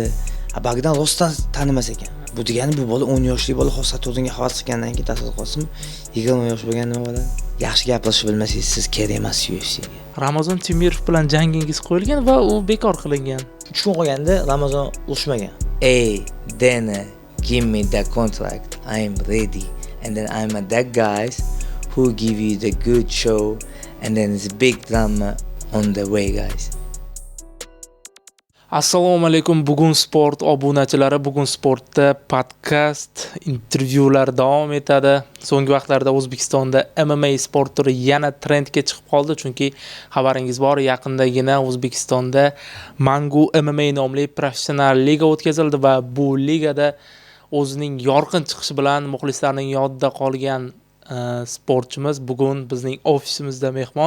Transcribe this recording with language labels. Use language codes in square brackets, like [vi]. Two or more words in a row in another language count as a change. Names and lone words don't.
[uz] Bagdan rostdan tanimas ekan. Bu degani bu bola 10 yoshli bola hozir Saturnga havas qilgandan keyin tasavvur qilsin, 20 yosh bo'lgan nima bo'ladi? Yaxshi gapirishni bilmasangiz, siz kerak emas UFC'ga. Ramazon Temirov bilan jangingiz qo'yilgan va u bekor qilingan. Tushun qolganda Ramazon urushmagan. [en] Hey, Dana, give me the contract. I'm ready. And then I'm that guys who give you the good show and then it's big drama on the way, guys. [uz] Assalomu alaykum, bugun sport obunachilari, bugun sportda podkast, intervyular davom etadi. So'nggi vaqtlarda O'zbekistonda MMA sport turi yana trendga chiqib qoldi, chunki xabaringiz bor, yaqindagina O'zbekistonda Mangu MMA nomli professional liga o'tkazildi va bu ligada o'zining yorqin chiqishi bilan muxlislarning yodida qolgan sportchimiz bugun bizning ofisimizda mehmon.